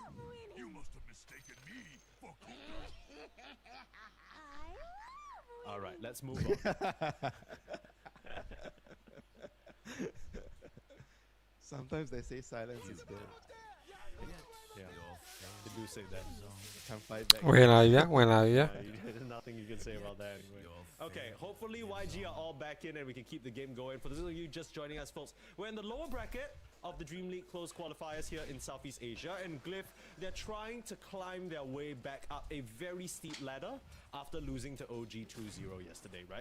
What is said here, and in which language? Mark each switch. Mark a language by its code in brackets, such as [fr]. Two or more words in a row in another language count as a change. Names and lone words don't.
[en] You must have mistaken me for All right, let's move on. Sometimes they say silence is good. Yeah, they do say that. Can't fight back. [my] ဝင်လာပြီဗျဝင်လာပြီဗျ [en] There's nothing you can say about that anyway. Okay, hopefully YG are all back in and we can keep the game going. For those of you just joining us, folks, we're in the lower bracket of the DreamLeague closed qualifiers here in Southeast Asia, and Glyph, they're trying to climb their way back up a very steep ladder after losing to OG 2-0 yesterday, right?